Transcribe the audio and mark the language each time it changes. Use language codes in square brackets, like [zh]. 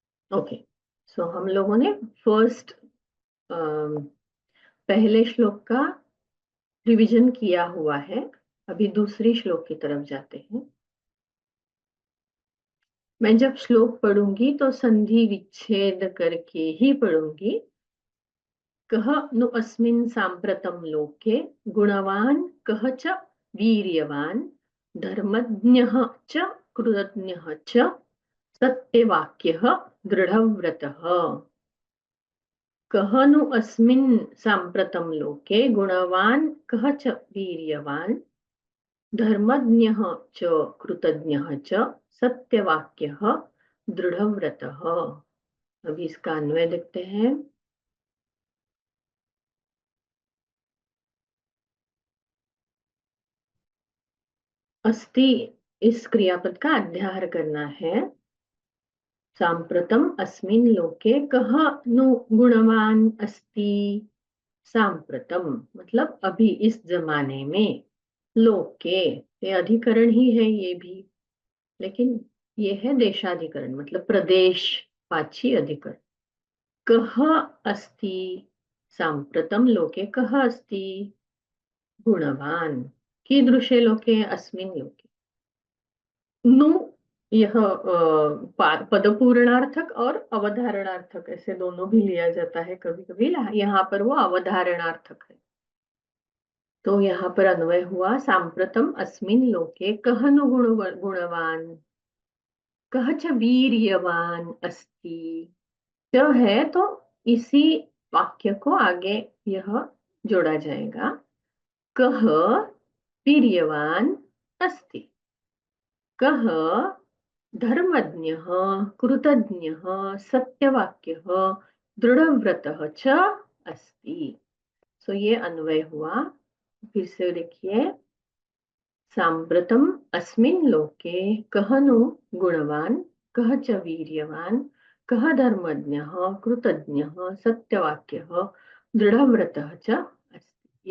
[hi] Okay, सो हम लोगों ने फर्स्ट पहले श्लोक का रिवीजन किया हुआ है। अभी दूसरी श्लोक की तरफ जाते हैं। मैं जब श्लोक पढ़ूंगी तो संधि विच्छेद करके ही पढ़ूंगी। [sa] कह नु अस्मिन् साम्प्रतं लोके गुणवान् कह च वीर्यवान् धर्मज्ञः च कृतज्ञः च सत्यवाक्यः दृढव्रतः। कह नु अस्मिन् साम्प्रतं लोके गुणवान् कह च वीर्यवान् धर्मज्ञः च कृतज्ञः च सत्यवाक्यः दृढव्रतः। [hi] अभी इसका अन्वय देखते हैं। अस्ति इस क्रियापद का अध्याहार करना है। [sa] सांप्रतम अस्मिन् लोके कः नु गुणवान अस्ति। [hi] सांप्रतम मतलब अभी इस जमाने में, लोके ये अधिकरण ही है ये भी, लेकिन ये है देशाधिकरण मतलब प्रदेश वाची अधिकरण। [sa] कः अस्ति, सांप्रतम लोके कः अस्ति गुणवान, कीदृशे लोके अस्मिन् लोके। [hi] नु यह पदपूर्णार्थक और अवधारणार्थक ऐसे दोनों भी लिया जाता है कभी कभी। यहाँ पर वो अवधारणार्थक है। तो यहाँ पर अन्वय हुआ [sa] सांप्रतम अस्मिन् लोके कः नु गुणवान, कः च वीर्यवान अस्ति। [hi] च है तो इसी वाक्य को आगे यह जोड़ा जाएगा। [sa] कः वीर्यवान अस्ति, कः धर्मज्ञः कृतज्ञः सत्यवाक्यः दृढ़व्रतः च अस्ति। [hi] सो ये अन्वय हुआ। फिर से देखिए, [sa] सांप्रतम अस्मिन् लोके कः नु गुणवान, कः च वीर्यवान, कः धर्मज्ञः कृतज्ञः सत्यवाक्यः दृढ़व्रतः च अस्ति।